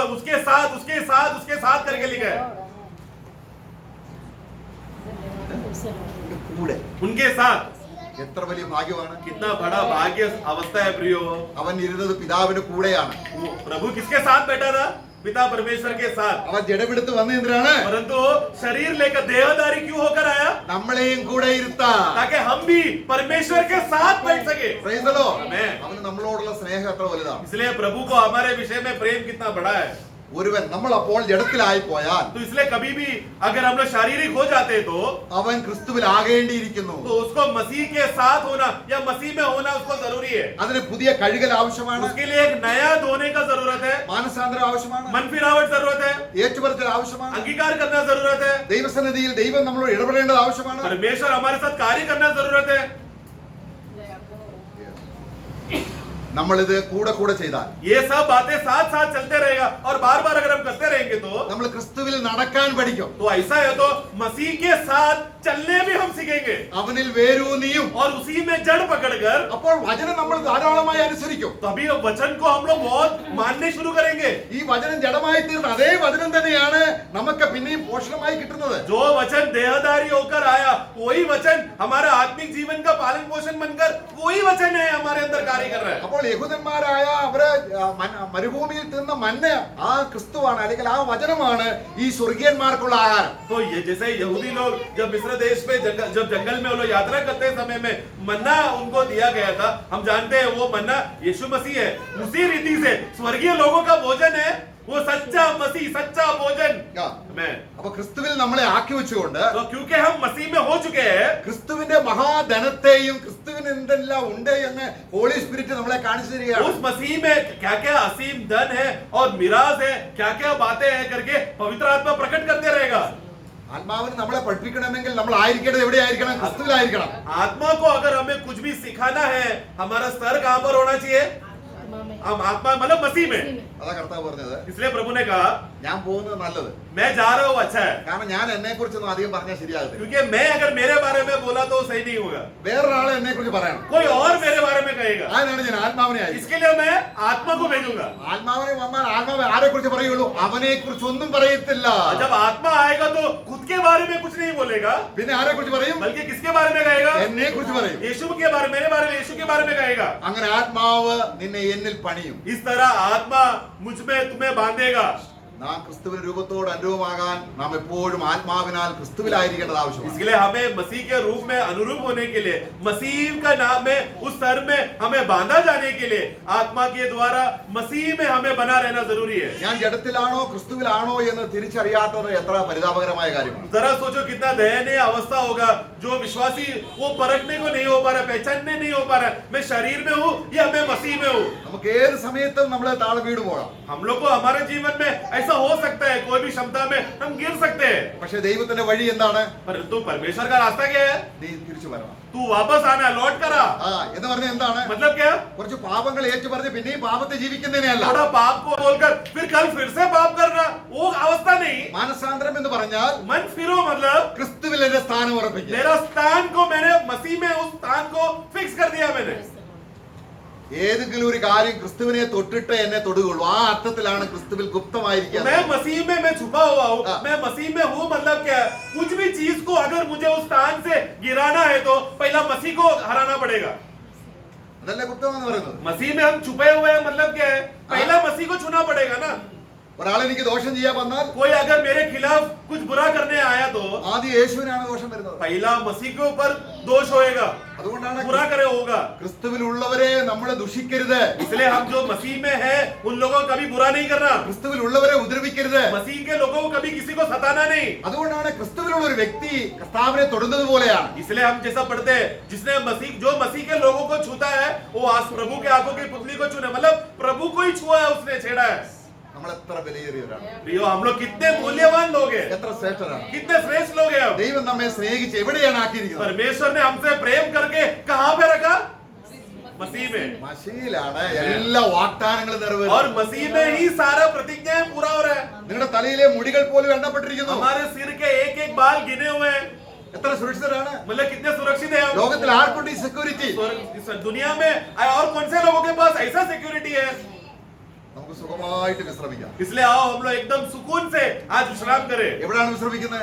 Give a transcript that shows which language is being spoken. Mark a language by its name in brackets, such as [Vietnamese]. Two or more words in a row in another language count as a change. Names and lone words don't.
[Hindi] उसके साथ, उसके साथ, उसके साथ करके लिखा है। [Malayalam] കൂടെ. [Hindi] उनके साथ। [Malayalam] എത്ര വലിയ ഭാഗ്യമാണ്. [Hindi] कितना बड़ा भाग्य अवस्था है प्रियो। [Malayalam] അവൻ ഇരുന്നത് പിതാവിന്റെ കൂടെയാണ്. [Hindi] प्रभु किसके साथ बैठा था? पिता परमेश्वर के साथ। [Malayalam] അവൻ ജഡമെടുത്ത് വന്ന എന്തിനാണ്? [Hindi] परंतु शरीर लेकर देहधारी क्यों होकर आया? [Malayalam] നമ്മളെയും കൂടെ ഇരുത്താ. [Hindi] ताकि हम भी परमेश्वर के साथ बैठ सके। [English] Praise the Lord. Amen. [Malayalam] അവന് നമ്മളോടുള്ള സ്നേഹം എത്ര വലുതാണ്. [Hindi] इसलिए प्रभु को हमारे विषय में प्रेम कितना बड़ा है। [Malayalam] ഒരുവൻ നമ്മൾ അപ്പോൾ ജഡത്തിലായി പോയാൽ [Hindi] तो इसलिए कभी भी अगर हम लोग शारीरिक हो जाते तो [Malayalam] അവൻ ക്രിസ്തുവിലാകേണ്ടിയിരിക്കുന്നു. [Hindi] उसको मसीह के साथ होना या मसीह में होना उसको जरूरी है। [Malayalam] അതിന് പുതിയ കഴുകൽ ആവശ്യമാണ്. [Hindi] उसके लिए एक नया धोने का जरूरत है, [Malayalam] മാനസാന്തരം ആവശ്യമാണ്. [Hindi] मन फिरावट जरूरत है, [Malayalam] ഏറ്റുപറച്ചിൽ ആവശ്യമാണ്. [Hindi] अंगीकार करना जरूरत है, [Malayalam] ദൈവസന്നിധിയിൽ ദൈവം നമ്മളോട് ഇടപെടേണ്ടത് ആവശ്യമാണ്. [Hindi] परमेश्वर हमारे साथ कार्य करना जरूरत है। [Malayalam] നമ്മളിത് കൂടെ കൂടെ ചെയ്താൽ [Hindi] ये सब बातें साथ साथ चलते रहेगा और बार बार अगर हम करते रहेंगे तो [Malayalam] നമ്മൾ ക്രിസ്തുവിൽ നടക്കാൻ പഠിക്കും. [Hindi] ऐसा है तो मसीह के साथ चलने भी हम सीखेंगे [Malayalam] അവനിൽ വേരൂന്നിയും [Hindi] और उसी में जड़ पकड़कर [Malayalam] അപ്പോൾ വചനം നമ്മൾ ധാരാളമായി അനുസരിക്കും. [Hindi] तभी वचन को हम लोग बहुत मानने शुरू करेंगे. [Malayalam] ഈ വചനം ജഡമായി തീർന്ന അതേ വചനം തന്നെയാണ് നമുക്ക് പിന്നെയും പോഷണമായി കിട്ടുന്നത്. [Hindi] जो वचन देहधारी होकर आया वही वचन हमारा आत्मिक जीवन का पालन पोषण बनकर वही वचन है हमारे अंदर कार्य कर रहा है. [Malayalam] അപ്പോൾ യഹൂദന്മാരായ അവര് മരുഭൂമിയിൽ തിന്ന മന്ന ആ ക്രിസ്തുവാണ്, അല്ലെങ്കിൽ ആ വചനമാണ് ഈ സ്വർഗീയന്മാർക്കുള്ള ആഹാരം. [Hindi] तो ये जैसे यहूदी लोग जब मिस्र देश में जब जंगल में वो लोग यात्रा करते समय में मन्ना उनको दिया गया था, हम जानते हैं वो मन्ना यीशु मसीह है. उसी रीति से स्वर्गीय लोगों का भोजन है वो सच्चा मसीह, सच्चा भोजन. [Malayalam] അപ്പൊ ക്രിസ്തുവിൽ നമ്മളെ ആക്കി വെച്ചുകൊണ്ട് [Hindi] तो क्योंकि हम मसीह में हो चुके हैं, [Malayalam] ക്രിസ്തുവിന്റെ മഹാധനത്തെയും ക്രിസ്തുവിന് എന്തെല്ലാം ഉണ്ട് എന്ന് [English] Holy Spirit [Malayalam] നമ്മളെ കാണിച്ചു തരികയാണ്. [Hindi] उस मसीह में क्या क्या असीम धन है और मिराज है, क्या क्या बातें हैं करके पवित्र आत्मा प्रकट करते रहेगा. [Malayalam] ആത്മാവിന് നമ്മളെ പഠിപ്പിക്കണമെങ്കിൽ നമ്മൾ ആയിരിക്കേണ്ടത് എവിടെയായിരിക്കണം? ക്രിസ്തുവിലായിരിക്കണം. [Hindi] आत्मा को अगर हमें कुछ भी सिखाना है, हमारा स्तर कहां पर होना चाहिए? हम आत्मा मतलब मसीह में. [Malayalam] അതാ കർത്താവ് പറഞ്ഞത്. [Hindi] इसलिए प्रभु ने कहा [Malayalam] ഞാൻ പോകുന്നത് നല്ലത്, [Hindi] मैं जा रहा हूँ अच्छा है, [Malayalam] കാരണം ഞാൻ എന്നെ കുറിച്ചൊന്നും അധികം പറഞ്ഞാൽ ശരിയാകത്തില്ല. [Hindi] क्योंकि मैं अगर मेरे बारे में बोला तो सही नहीं होगा, [Malayalam] വേറൊരാളെ എന്നെ കുറിച്ച് പറയണം. [Hindi] कोई और मेरे बारे में कहेगा. [Malayalam] അതിനാണ് ഞാൻ ആത്മാവിനെ അയച്ചത്. [Hindi] इसके लिए मैं आत्मा को भेजूंगा. [Malayalam] ആത്മാവിനെ വന്നാൽ ആത്മാവ് ആരെ കുറിച്ച് പറയുള്ളൂ? അവനെ കുറിച്ച് ഒന്നും പറയത്തില്ല. [Hindi] जब आत्मा आएगा तो खुद के बारे में कुछ नहीं बोलेगा, [Malayalam] പിന്നെ ആരെ കുറിച്ച് പറയും? [Hindi] बल्कि किसके बारे में कहेगा? [Malayalam] എന്നെ കുറിച്ച് പറയും. [Hindi] यीशु के बारे, मेरे बारे में, यीशु के बारे में कहेगा. [Malayalam] അങ്ങനെ ആത്മാവ് നിന്നെ എന്നിൽ പണിയും. [Hindi] इस तरह आत्मा मुझ में तुम्हें बांधेगा. [Malayalam] നാം ക്രിസ്തുവിന്റെ രൂപത്തോട് അനുരൂപമാകാൻ നാം എപ്പോഴും ആത്മാവിനാൽ ക്രിസ്തുവിലായിരിക്കേണ്ടത് ആവശ്യമാണ്. [Hindi] इसके लिए हमें मसीह के रूप में अनुरूप होने के लिए, मसीह का नाम में उस स्तर में हमें बांधा जाने के लिए आत्मा के द्वारा मसीह में हमें बना रहना जरूरी है. [Malayalam] ഞാൻ ജഡത്തിലാണോ ക്രിസ്തുവിലാണോ എന്ന് തിരിച്ചറിയാത്തത് എത്ര പരിതാപകരമായ കാര്യമാണ്. [Hindi] जरा सोचो कितना दयनीय अवस्था होगा जो विश्वासी वो परखने को नहीं हो पा रहा, पहचानने नहीं हो पा रहा, मैं शरीर में हूँ या मैं मसीह में हूँ. [Malayalam] നമുക്ക് ഏത് സമയത്തും നമ്മളെ താഴെ വീട് പോകാം. [Hindi] हम लोग को हमारे जीवन में ऐसा हो सकता है, कोई भी क्षमता में हम गिर सकते हैं, [Malayalam] പക്ഷെ ദൈവത്തിന്റെ വഴി എന്താണ്? [Hindi] परंतु परमेश्वर का रास्ता क्या है? [Malayalam] നീ തിരിച്ചു വരണം. [Hindi] तू वापस आना, लौट कर आ. [Malayalam] എന്ന് പറഞ്ഞാൽ എന്താണ്? [Hindi] मतलब क्या? [Malayalam] കുറച്ച് പാപങ്ങൾ ഏറ്റു പറഞ്ഞ് പിന്നെയും പാപത്തെ ജീവിക്കുന്നതിനെയല്ല. [Hindi] थोड़ा पाप को बोलकर फिर कल फिर से पाप करना, वो अवस्था नहीं. [Malayalam] മാനസാന്തരം എന്ന് പറഞ്ഞാൽ [Hindi] मन फिरो मतलब [Malayalam] ക്രിസ്തുവിൽ എന്റെ സ്ഥാനം ഉറപ്പിക്കുക. [Hindi] मेरा स्थान को मैंने मसीह में उस स्थान को फिक्स कर दिया मैंने. [Malayalam] ഏതെങ്കിലും ഒരു കാര്യം ക്രിസ്തുവിനെ തൊട്ടിട്ട് എന്നെ തൊടുകയുള്ളൂ. ആ അർത്ഥത്തിലാണ് ക്രിസ്തുവിൽ ഗുപ്തമായിരിക്കുക. [Hindi] मैं मसीह में मैं छुपा हुआ हूँ, मैं मसीह में हूँ मतलब क्या? कुछ भी चीज को अगर मुझे उस स्थान से गिराना है तो पहला मसीह को हराना पड़ेगा. [Malayalam] അതല്ലേ ഗുപ്തം എന്ന് പറയുന്നത്? [Hindi] मसीह में हम छुपे हुए हैं मतलब क्या है? पहला मसीह को छूना पड़ेगा ना. [Malayalam] ഒരാൾ എനിക്ക് ദോഷം ചെയ്യാൻ വന്നാൽ [Hindi] कोई अगर मेरे खिलाफ कुछ बुरा करने आया तो [Malayalam] ആദ്യം യേശുവിനാണ് ദോഷം വരുന്നത്. [Hindi] पहला मसीह के ऊपर दोष होएगा, [Malayalam] അതുകൊണ്ടാണ് [Hindi] बुरा करे होगा. [Malayalam] ക്രിസ്തുവിലുള്ളവരെ നമ്മൾ ദുഷിക്കരുത്. [Hindi] इसलिए हम जो मसीह में है उन लोगों को कभी बुरा नहीं करना, [Malayalam] ക്രിസ്തുവിലുള്ളവരെ ഉപദ്രവിക്കരുത്. [Hindi] मसीह के लोगों को कभी किसी को सताना नहीं. [Malayalam] അതുകൊണ്ടാണ് ക്രിസ്തുവിലുള്ള ഒരു വ്യക്തി കർത്താവിനെ തൊടുന്നത് പോലെയാണ്. [Hindi] इसलिए हम जैसा पढ़ते हैं, जिसने जो मसीह के लोगों को छूता है वो आज प्रभु के आंखों की पुतली को छूने, मतलब प्रभु को ही छुआ है, उसने छेड़ा है. [Malayalam] നമ്മൾ എത്ര വിലയേറിയവരാണ്, [Hindi] प्रियो, हम लोग कितने मूल्यवान लोग हैं, [Malayalam] എത്ര ശ്രേഷ്ഠരാണ്. [Hindi] कितने श्रेष्ठ लोग हैं. [Malayalam] ദൈവം നമ്മെ സ്നേഹിച്ച് എവിടെയാണ് ആക്കിയിരിക്കുന്നത്? [Hindi] परमेश्वर ने हमसे प्रेम करके कहां पे रखा? मसीह में. [Malayalam] മശിയിലാണ് എല്ലാ വാഗ്ദാനങ്ങളും [Hindi] और [Malayalam] നിറവേറുന്നത്. [Hindi] मसीह में ही सारा प्रतिज्ञाएं पूरा हो रहा है. [Malayalam] നിങ്ങളുടെ തലയിലെ മുടികൾ പോലും എണ്ണപ്പെട്ടിരിക്കുന്നു. [Hindi] हमारे सिर के एक बाल गिने हुए हैं. [Malayalam] എത്ര സുരക്ഷിതരാണ്? [Hindi] मतलब कितने सुरक्षित है हम. [Malayalam] ലോകത്തിൽ ആർക്കുണ്ട് ഈ സെക്യൂരിറ്റി? [Hindi] इस दुनिया में और कौन से लोगों के पास ऐसा सिक्योरिटी है? [Malayalam] നമുക്ക് സുഖമായിട്ട് വിശ്രമിക്കാം. [Hindi] इसलिए आओ हम लोग एकदम सुकून से आज विश्राम करें. [Malayalam] എവിടെയാണ് വിശ്രമിക്കുന്നത്?